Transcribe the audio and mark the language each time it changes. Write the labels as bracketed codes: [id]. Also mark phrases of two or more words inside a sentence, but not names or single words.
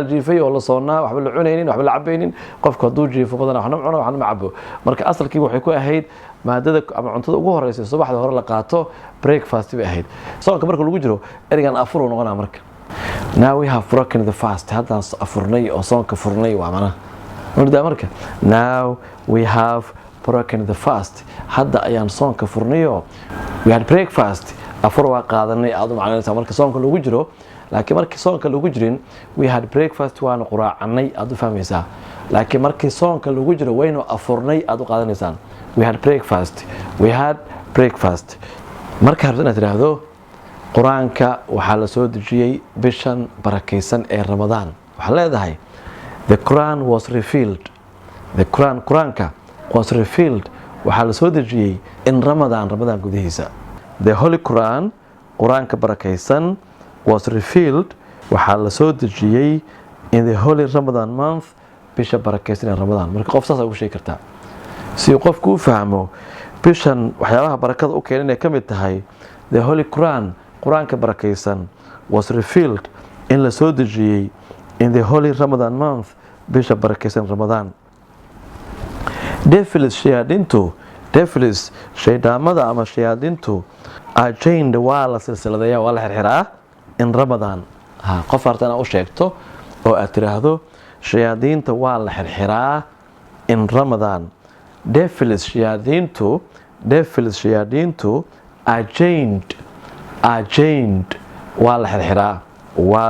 [so] jiifay oo la soonaa waxba la cunaynin waxba la cabaynin qofku haduu jiifo badan waxna cuno waxna ma cabo marka asalkii waxay ku ahayd maadada ama cuntada ugu horeysa subaxda hore la qaato breakfast bay ahayd soonka marka lagu jiro erigan afur oo noqonaa marka [en] now we have broken the fast [so] hadan afurnay oo soonka furnay waa mana wada marka [en] now we have broken the fast [so] hadda ayaan soonka furnayo [en] we had breakfast [so] afur waa qaadanay aad macnaheedu marka soonka lagu jiro laakiin markii soonka lagu jirin [en] we had breakfast [so] waan quraacanay aad u fahmaysaa laakiin markii soonka lagu jiro waynu afurnay aad u qaadanaysaan [en] we had breakfast [so] marka hadda inaad tiraahdo quraanka waxa la soo dejiyay bishan barakeysan ee Ramadaan waxa leedahay [en] the Quran was revealed [so] quraanka [en] was revealed [so] waxa la soo dejiyay in Ramadaan gudihiisa [en] the Holy Quran [so] quraanka barakeysan [en] was revealed [so] waxa la soo dejiyay [en] in the Holy Ramadan month [so] bisha barakeysan ee Ramadaan marka qof saas ugu sheegi kartaa si qofku u fahmo bishan waxyaabaha barakada u keenay kamid tahay [en] the Holy Quran [so] quraanka barakeysan [en] was revealed in [so] la soo dejiyay [en] in the Holy Ramadan month [so] bisha barakeysan Ramadaan devils shaydaamada ama shayaadintu [en] are chained [so] waa la silsiladeeyaa waa la xirxiraa in Ramadaan qof artana u sheegto oo aad tiraahdo shayaadiinta waa la xirxiraa in Ramadaan devils shayaadiintu [en] are chained [so] waa la xirxiraa waa